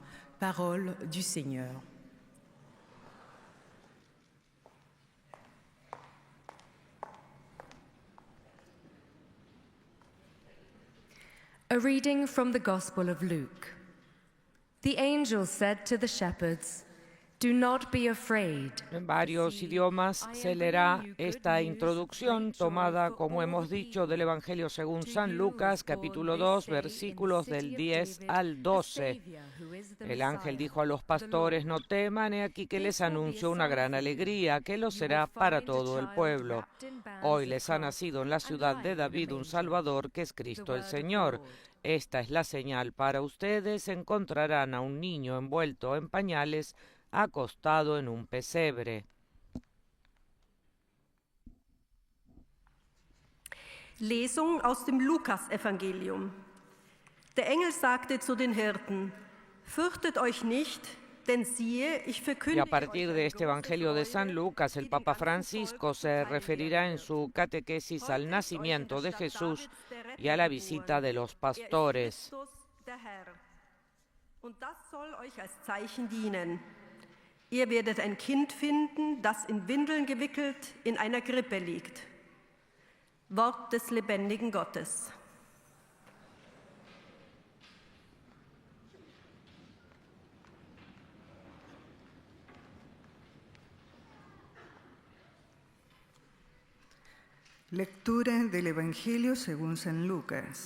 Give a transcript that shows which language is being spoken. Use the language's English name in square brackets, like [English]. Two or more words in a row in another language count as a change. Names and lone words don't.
[French] Parole du Seigneur. [English] A reading from the Gospel of Luke. The angel said to the shepherds, "Do not be afraid." [Spanish] En varios idiomas se leerá esta introducción tomada, como hemos dicho, del Evangelio según San Lucas, capítulo 2, versículos del 10 al 12. El ángel dijo a los pastores: no teman, he aquí que les anuncio una gran alegría, que lo será para todo el pueblo. Hoy les ha nacido en la ciudad de David un Salvador, que es Cristo el Señor. Esta es la señal para ustedes: encontrarán a un niño envuelto en pañales, acostado en un pesebre. [German] Lesung aus dem Lukas-Evangelium. Der Engel sagte zu den Hirten: Fürchtet euch nicht, denn siehe, ich [Spanish] Y [German] verkündige [Spanish] a partir de este Evangelio de San Lucas, el Papa Francisco se referirá en su catequesis al nacimiento de Jesús y a la visita de los pastores. [German] Und das soll euch als Zeichen dienen. Ihr werdet ein Kind finden, das in Windeln gewickelt in einer Krippe liegt. Wort des lebendigen Gottes. [Spanish] Lectura del Evangelio según San Lucas.